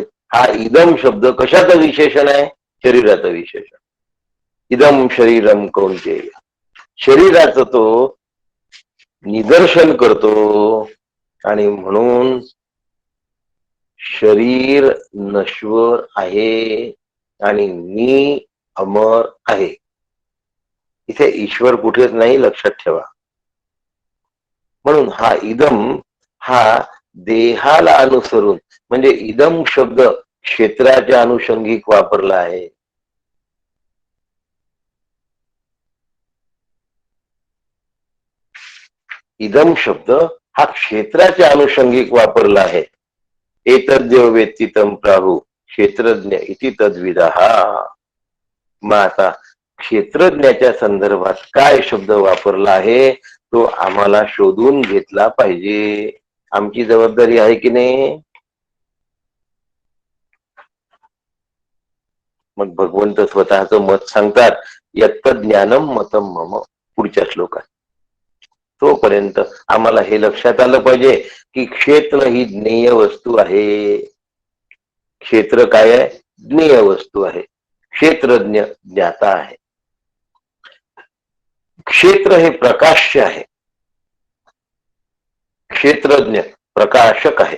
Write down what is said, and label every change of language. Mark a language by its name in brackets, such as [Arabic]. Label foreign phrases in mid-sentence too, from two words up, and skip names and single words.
[Marathi] हा इदम शब्द कशाचं विशेषण आहे? शरीराचं विशेषण. [Sanskrit] इदम शरीरम कौंतेय, [Marathi] शरीराचं तो निदर्शन करतो. आणि म्हणून शरीर नश्वर आहे आणि मी अमर आहे. इथे ईश्वर कुठेच नाही, लक्षात ठेवा. म्हणून हा इदम हा देहाला अनुसरून, म्हणजे इदम शब्द क्षेत्राच्या अनुषंगिक वापरला आहे. इदम शब्द हा क्षेत्राच्या अनुषंगिक वापरला आहे. [Sanskrit] एतद्देव वेत्ती तं प्राहु क्षेत्रज्ञ इति तद्विदः. [Marathi] मग आता क्षेत्रज्ञाच्या संदर्भात काय शब्द वापरला आहे तो आम्हाला शोधून घेतला पाहिजे. आमची जबाबदारी आहे की नाही? मग भगवंत स्वतःचं मत सांगतात, [Sanskrit] यत्त ज्ञानम मतम मम, [Marathi] पुढच्या श्लोकात. तोपर्यंत आम्हाला हे लक्षात आलं पाहिजे की क्षेत्र ही ज्ञेय वस्तू आहे. क्षेत्र काय आहे? ज्ञेय वस्तू आहे. क्षेत्रज्ञ ज्ञाता आहे. क्षेत्र हे प्रकाश्य आहे, क्षेत्रज्ञ प्रकाशक आहे.